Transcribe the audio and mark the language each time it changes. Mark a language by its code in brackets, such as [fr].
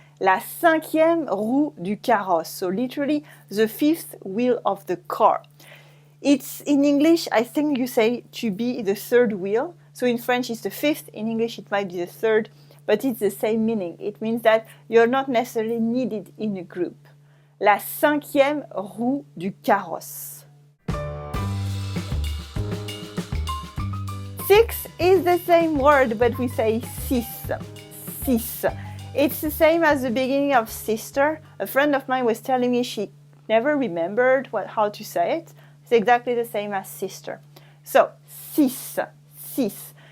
[fr] La cinquième roue du carrosse, [en] so literally the 5th wheel of the car. It's in English, I think you say to be the 3rd wheel. So in French it's the 5th, in English it might be the 3rd, but it's the same meaning. It means that you're not necessarily needed in a group. [fr] La cinquième roue du carrosse. [en] 6 is the same word, but we say six. Six. It's the same as the beginning of sister. A friend of mine was telling me she never remembered how to say it. It's exactly the same as sister. So, six, six.